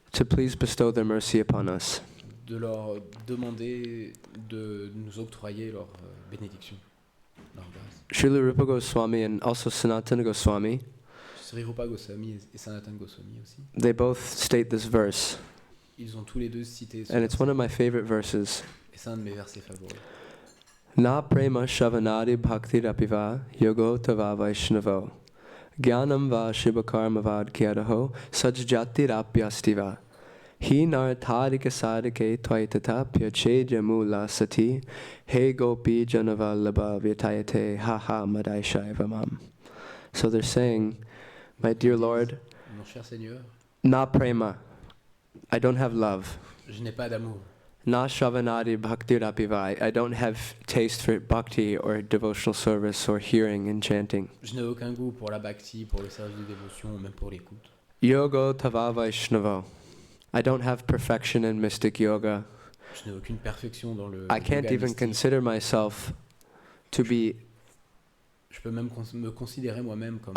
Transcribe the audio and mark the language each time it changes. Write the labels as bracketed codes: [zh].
[en] to please bestow their mercy upon us. [fr] de leur demander de nous octroyer leur bénédiction, leur grâce. [en] Srila Rupa Goswami and also Sanatana Goswami, [fr] Sri Rupa Goswami et Sanatana Goswami aussi, [en] they both state this verse, [fr] ils ont tous les deux cité ce [en] and it's [fr] verset, [en] one of my favorite verses. [fr] et c'est un de mes versets favoris. [sa] Na prema shavanadi bhakti rapiva yogo tava vaishnavo Gyanam va shivakarma vad kyadaho sajjati rapyastiva Hi nartharika sadike tvaitata pyache jamula sati He gopi janavallabha vyatayate haha madaishayavamam. [en] So they're saying, my dear Lord, [fr] Mon cher Seigneur, [sa] na prema, [en] I don't have love. [fr] je n'ai pas d'amour. [sa] Na shavanadi bhakti rapiva, [en] I don't have taste for bhakti or devotional service or hearing and chanting. [fr] Je n'ai aucun goût pour la bhakti, pour le service de dévotion, ou même pour l'écoute. [sa] Yogo tava vaishnavo, [en] I don't have perfection in mystic yoga. [fr] Je n'ai aucune perfection dans le [en] I can't [fr] yoga [en] even [fr] mystique. [en] consider myself to be [fr] Je peux même me considérer moi-même comme